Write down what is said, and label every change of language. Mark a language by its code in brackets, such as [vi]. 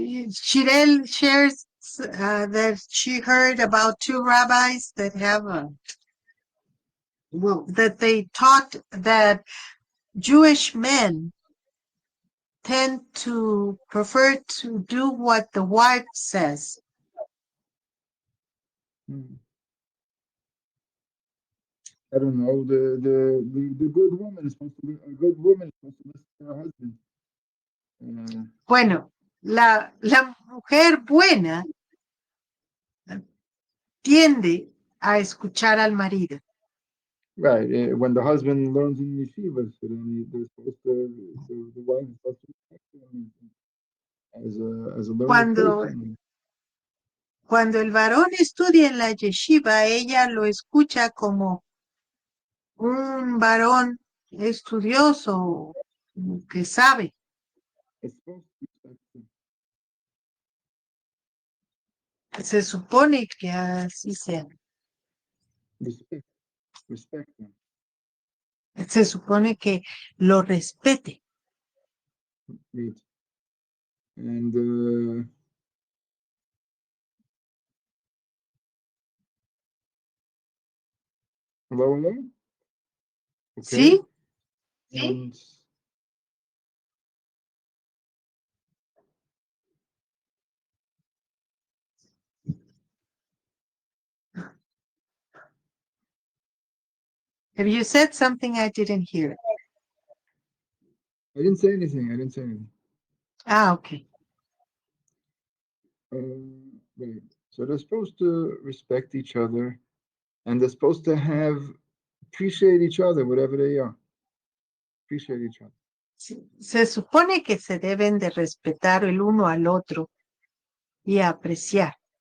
[en] Shirel shares that she heard about two rabbis that have that they taught that Jewish men tend to prefer to do what the wife says. I don't know. The good woman is supposed to be a good woman is supposed to listen to her husband. [es] Bueno, la mujer buena tiende a escuchar al marido. [en] Right. When the husband learns in yeshiva, so then they're supposed to the wife is supposed to respect him as a learned person. [es] Cuando el varón estudia en la yeshiva, ella lo escucha como un varón estudioso que sabe. [en] It's supposed to respect him. [es] Se supone que así sea. [en] Respect them. [es] Se supone que lo respete. [en] Right. And valorar. Okay. [es] ¿Sí? [en] And Have you said something I didn't hear? I didn't say anything. Ah, okay. Right. So they're supposed to respect each other, and they're supposed to appreciate each other, whatever they are. Appreciate each other. [es] Se supone que se deben de respetar el uno al otro y apreciar.